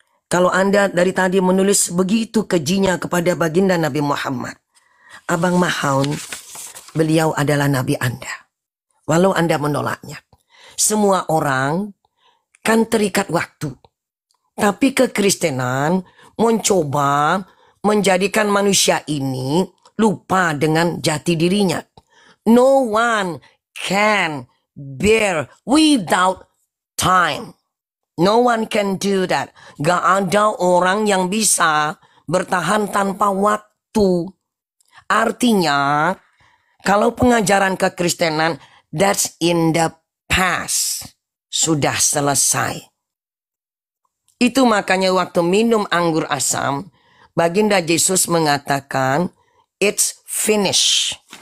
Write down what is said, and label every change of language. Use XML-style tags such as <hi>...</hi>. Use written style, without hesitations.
<id>Kalau Anda dari tadi menulis begitu kejinya kepada baginda Nabi Muhammad, Abang Mahaun, beliau adalah Nabi Anda. Walau Anda menolaknya. Semua orang kan terikat waktu. Tapi kekristenan mencoba menjadikan manusia ini lupa dengan jati dirinya.</id> <en>No one can bear without time. No one can do that.</en> <id>Gak ada orang yang bisa bertahan tanpa waktu. Artinya, kalau pengajaran kekristenan,</id> <en>that's in the past.</en> <id>Sudah selesai. Itu makanya waktu minum anggur asam, baginda Yesus mengatakan,</id> <en>it's finished.</en>